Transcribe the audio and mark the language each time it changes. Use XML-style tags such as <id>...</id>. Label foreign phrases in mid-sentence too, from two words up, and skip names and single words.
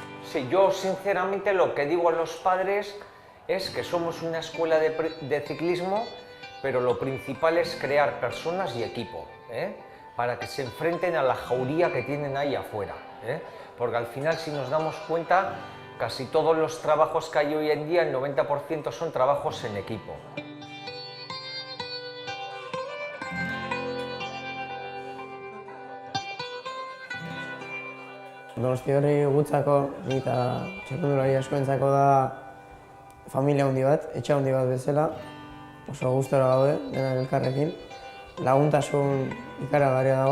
<es>Sí, yo sinceramente lo que digo a los padres es que somos una escuela de ciclismo, pero lo principal es crear personas y equipo, para que se enfrenten a la jauría que tienen ahí afuera, porque al final, si nos damos cuenta, casi todos los trabajos que hay hoy en día, el 90% son trabajos en equipo.</es> <eu>Donosti horri gutzako, ni eta txirrindulari askoentzako da familia handi bat, etxe handi bat bezala. Oso gustora gaude, denak elkarrekin. Laguntasun ikaragarria dago.</eu>